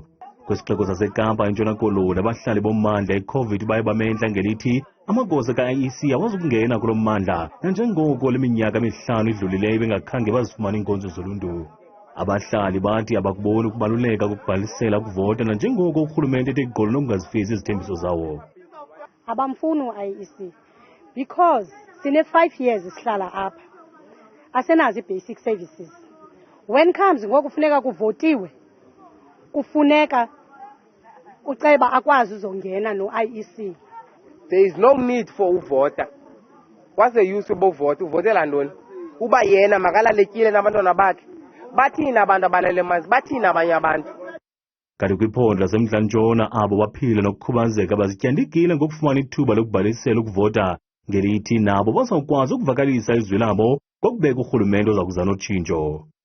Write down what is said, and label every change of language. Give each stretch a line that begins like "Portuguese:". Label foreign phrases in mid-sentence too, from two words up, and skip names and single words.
Xhosa: Kwisixeko saseKapa eNtshona Koloni abahlali bommandla iCovid baye bamehla ngelithi amagosa ka-IEC awazukungena kulo mmandla nanjengoko leminyaka emihlanu idlulileyo bengakhange bazifumana iinkonzo zoluntu. Abahlali bathi abakuboni ukubaluleka kokubhalisela ukuvota nanjengoko urhulumente ethe gqolo nokungazifezi izithembiso zawo. Abamfuni u-IEC because sine 5 years sihlala apha. Asenazi
English: basic services. When comes
Xhosa: ngoku kufuneka kuvotiwe, kufuneka uceba akwazi uzongena no-IEC.
English: There is no need
Xhosa: for uvota.
English: What's the use of uvota?
Xhosa: Uvotela ntoni? Uba yena makalalekile nabantwana bakhe. Bathina abantu abalele emanzi, bathina abanye abantu. Kanti kwiphondo laseMntla-Ntshona abo baphila nokukhubazeka bazityandikile ngokufumana ithuba lokubhalisela ukuvota ngelithi nabo bazawukwazi ukuvakalisa izwi labo kokubeka urhulumente ozakuza notshintsho.